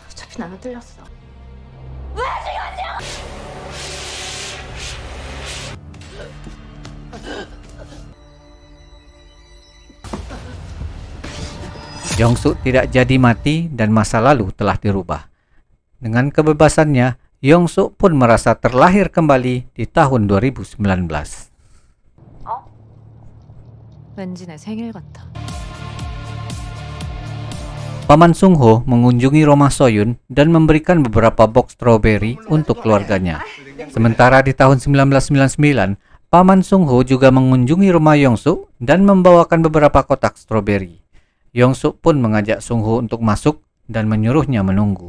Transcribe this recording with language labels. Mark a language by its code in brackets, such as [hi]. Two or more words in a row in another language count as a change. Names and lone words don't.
[id] Yong-suk tidak jadi mati dan masa lalu telah dirubah. Dengan kebebasannya, Yong-suk pun merasa terlahir kembali di tahun 2019. [ko] 왠지 내 생일 같아. [id] Paman Sung Ho mengunjungi rumah Soyun dan memberikan beberapa box stroberi untuk keluarganya. Sementara di tahun 1999, Paman Sung Ho juga mengunjungi rumah Yong-suk dan membawakan beberapa kotak stroberi. Yong-suk pun mengajak Sung Ho untuk masuk dan menyuruhnya menunggu.